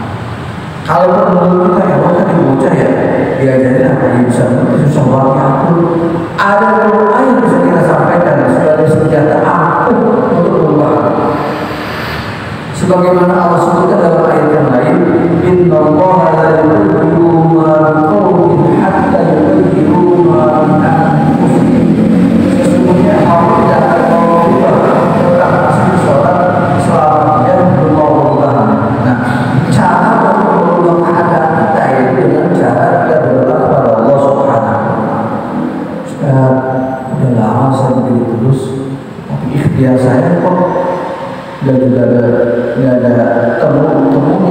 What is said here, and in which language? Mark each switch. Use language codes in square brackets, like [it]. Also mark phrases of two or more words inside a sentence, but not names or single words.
[id] Kalau menurut kita ya, kan bocah ya, diajarin apa dia bisa susah banget ampun. Ada doa yang bisa kita sampaikan sebagai senjata ampuh untuk berubah. Sebagaimana Allah sebutkan dalam ayat yang lain, [ar] إن الله لا يغير ما بقوم حتى يغيروا ما بأنفسهم. [id] Sesungguhnya Allah tidak akan mengubah tentang seseorang selama dia belum mau berubah. Nah, cara untuk merubah keadaan kita itu dengan cara kita berdoa kepada Allah [ar] سبحانه وتعالى. [id] Ustaz, udah lama saya begini terus, tapi ikhtiar saya kok nggak ada temunya.